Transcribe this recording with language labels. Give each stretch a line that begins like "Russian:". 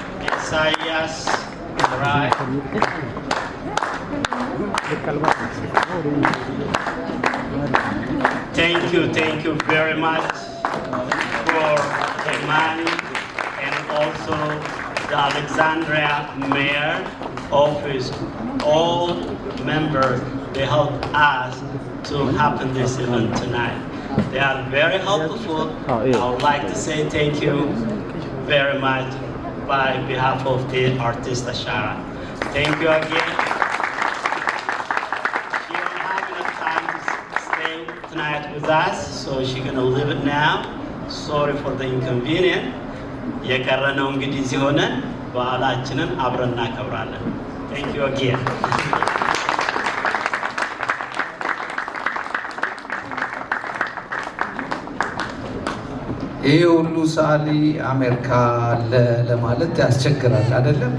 English: ኢሳያስ ራይ፣ thank you very much for the money and also the Alexandria Mayor Office. All members, they helped us to happen this event tonight. They are very helpful. I would like to say thank you very much by behalf of the artist Ashara. Thank you again. She don't have enough time to stay tonight with us, so she's gonna leave it now. Sorry for the inconvenience.
Amharic: የቀረነው እንግዲህ ሲሆነ በዓላችንን አብረን እናከብራለን።
English: Thank you again.
Amharic: ይሄ ሁሉ ሰዓሊ አሜሪካ አለ ለማለት ያስቸግራል አይደለም?